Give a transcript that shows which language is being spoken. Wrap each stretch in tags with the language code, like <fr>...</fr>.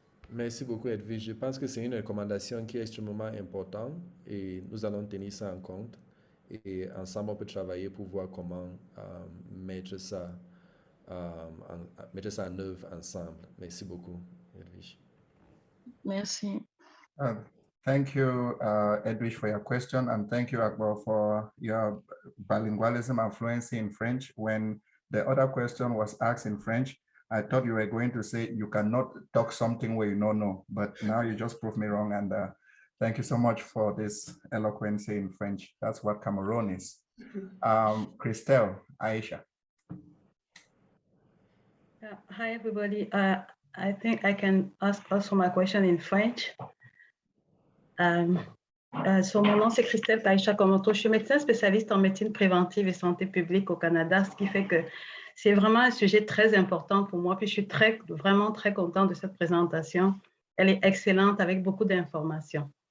<fr>Merci beaucoup, Edwige. Je pense que c'est une recommandation qui est extrêmement importante et nous allons tenir ça en compte. Et ensemble, on peut travailler pour voir comment mettre ça en œuvre ensemble. Merci beaucoup, Edwige. Merci.</fr> <en>Thank you, Edwige, for your question, and thank you, Akbar, for your bilingualism and fluency in French. When the other question was asked in French, I thought you were going to say you cannot talk something where you don't know, but now you just proved me wrong. And thank you so much for this eloquence in French. That's what Cameroon is. Christelle, Aisha. Hi, everybody. I think I can ask also my question in French.</en> <fr>Mon nom, c'est Christelle Taïcha Komoto. Je suis médecin spécialiste en médecine préventive et santé publique au Canada, ce qui fait que c'est vraiment un sujet très important pour moi. Puis je suis vraiment très contente de cette présentation. Elle est excellente avec beaucoup d'informations.</fr>